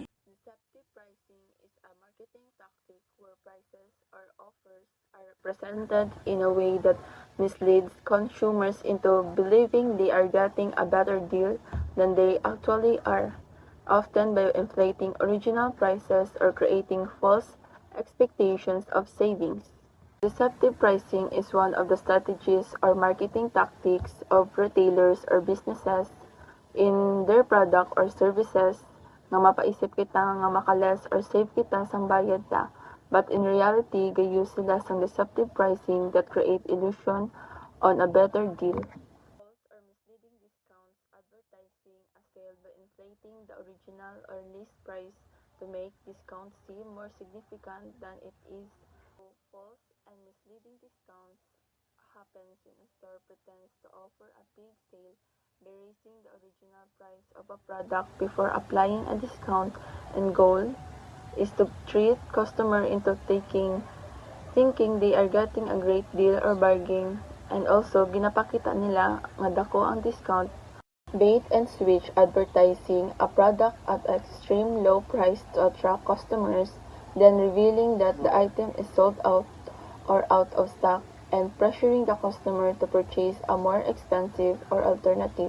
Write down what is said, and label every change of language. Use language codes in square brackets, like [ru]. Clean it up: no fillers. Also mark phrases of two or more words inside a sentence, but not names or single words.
[en] Deceptive pricing is a marketing tactic where prices or offers are presented in a way that misleads consumers into believing they are getting a better deal than they actually are, often by inflating original prices or creating false expectations of savings. Deceptive pricing is one of the strategies or marketing tactics of retailers or businesses in their product or services [hil] nga mapaisip kita nga makaless or save kita sang bayad ta. [en] But in reality, [hil] gayus sila sang [en] deceptive pricing that create illusion on a better deal. False or misleading discounts advertising a sale by inflating the original or list price to make discounts seem more significant than it is. False and misleading discounts happens when a store pretends to offer a big sale by raising the original price of a product before applying a discount, and goal is to trick customer into thinking they are getting a great deal or bargain, and also [hil] ginapakita nila nga dako ang discount. [en] Bait and switch advertising a product at extreme low price to attract customers, then revealing that the item is sold out or out of stock, and pressuring the customer to purchase a more expensive or alternative.